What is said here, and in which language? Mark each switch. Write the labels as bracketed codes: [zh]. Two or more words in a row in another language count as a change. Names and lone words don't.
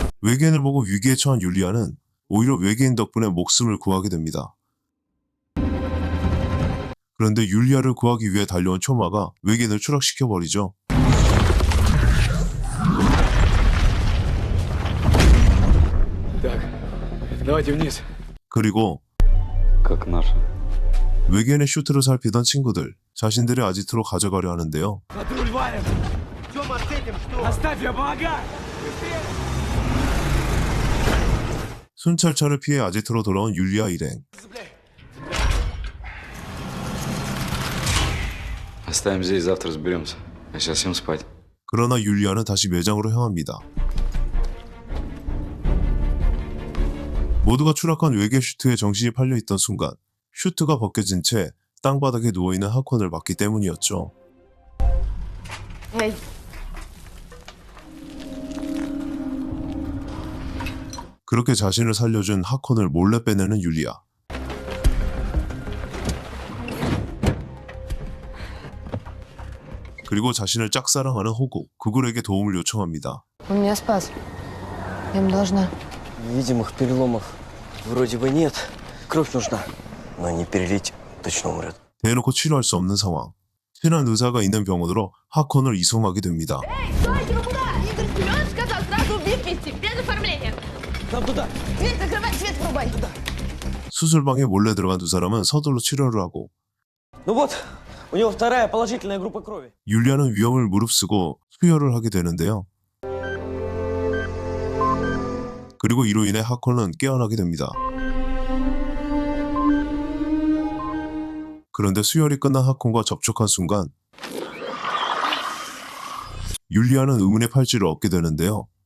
[ko] 외계인을 보고 위기에 처한 율리아는 오히려 외계인 덕분에 목숨을 구하게 됩니다. 그런데 율리아를 구하기 위해 달려온 초마가 외계인을 추락시켜버리죠. [ru] Давайте вниз. [ko] 그리고 [ru] Как наша? [ko] 외계인의 슈트를 살피던 친구들, 자신들의 아지트로 가져가려 하는데요. 순찰차를 피해 아지트로 돌아온 율리아 일행. [ru] Оставим здесь, завтра разберемся. А сейчас всем спать. [ko] 그러나 율리아는 다시 매장으로 향합니다. 모두가 추락한 외계 슈트에 정신이 팔려있던 순간 슈트가 벗겨진 채 땅바닥에 누워있는 하콘을 봤기 때문이었죠. [ru] Эй, [ko] 그렇게 자신을 살려준 하콘을 몰래 빼내는 율리아. 그리고 자신을 짝사랑하는 호구, 구글에게 도움을 요청합니다. [ru] он меня спас. Я ему должна. Видимых переломов вроде бы нет. Кровь нужна. Но не перелить, точно умрет. [ko] 대놓고 치료할 수 없는 상황. 친한 의사가 있는 병원으로 하콘을 이송하게 됩니다. [ru] Стойте, вы куда? Игорь Семенович сказал сразу в ВИП вести, без оформления. Нам туда. Дверь закрывай, свет врубай. [ko] 수술방에 몰래 들어간 두 사람은 서둘러 치료를 하고 [ru] Ну вот, у него вторая положительная группа крови. [ko] 율리아는 위험을 무릅쓰고 수혈을 하게 되는데요. 그리고 이로 인해 하콘은 깨어나게 됩니다. 그런데 수혈이 끝난 하콘과 접촉한 순간 율리아는 의문의 팔찌를 얻게 되는데요.